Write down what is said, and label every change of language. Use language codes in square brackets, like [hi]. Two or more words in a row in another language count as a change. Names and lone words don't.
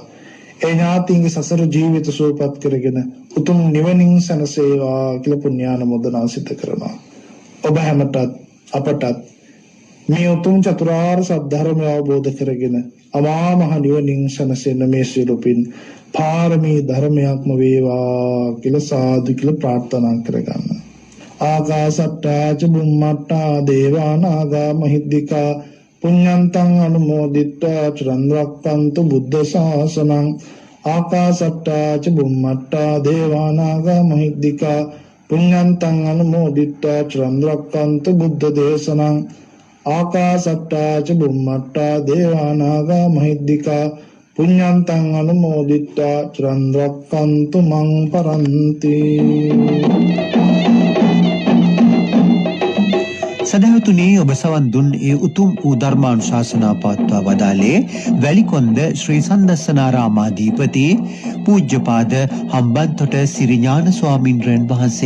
[si] ඒ ඥාතීන්ගේ සසර ජීවිත සුවපත් කරගෙන උතුම් නිවනින් සනසේවා කියලා පුණ්‍යානුමෝදනා සිත කරනවා. ඔබ හැමතත් අපටත් මේ උතුම් චතුරාර්ය සත්‍ය ධර්මය අවබෝධ කරගෙන අමා මහ නිවනින් සනසෙන මේ සියලු පින් පාරමී ධර්මයක්ම වේවා කියලා සාදු කියලා ප්‍රාර්ථනා කරගන්න. [pi] ආකාසට්ටා ච බුම්මට්ටා දේවානාගා මහිද්దికා පුඤ්ඤන්තං අනුමෝදිත්වා චිරන් රැක්කන්තු බුද්ධ ශාසනං. ආකාසට්ටා ච බුම්මට්ටා දේවානාගා මහිද්దికා පුඤ්ඤන්තං අනුමෝදිත්වා චිරන් රැක්කන්තු බුද්ධ දේශනං. ආකාසට්ටා ච බුම්මට්ටා දේවානාගා මහිද්దికා පුඤ්ඤන්තං අනුමෝදිත්වා චිරන් රැක්කන්තු මං පරන්ති. [si] සදහතුනේ ඔබ සවන් දුන් ඒ උතුම් වූ ධර්මානුශාසනා පවත්වා වදාළේ වැලිකොන්ද ශ්‍රී සන්දස්සනාරාමාධිපති පූජ්‍යපාද හම්බන්තොට සිරිඥාන ස්වාමින්ද්‍රයන් වහන්සේ.